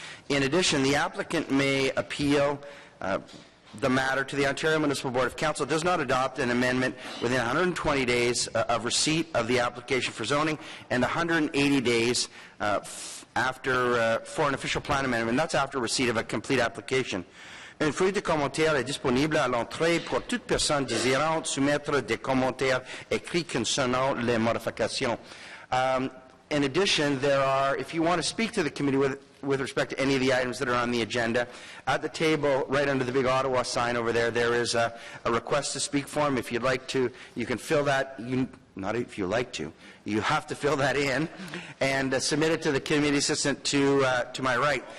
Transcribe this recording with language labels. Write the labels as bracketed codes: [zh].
[en] In addition, the applicant may appeal the matter to the Ontario Municipal Board if Council does not adopt an amendment within 120 days of receipt of the application for zoning and 180 days after for an official plan amendment. That's after receipt of a complete application. [fr] Une feuille de commentaires est disponible à l'entrée pour toute personne désirant soumettre des commentaires écrits concernant les modifications. [en] In addition, there are, if you want to speak to the committee with respect to any of the items that are on the agenda, at the table right under the big Ottawa sign over there, there is a request to speak form. If you'd like to, you can fill that. Not if you like to. You have to fill that in and submit it to the committee assistant to my right.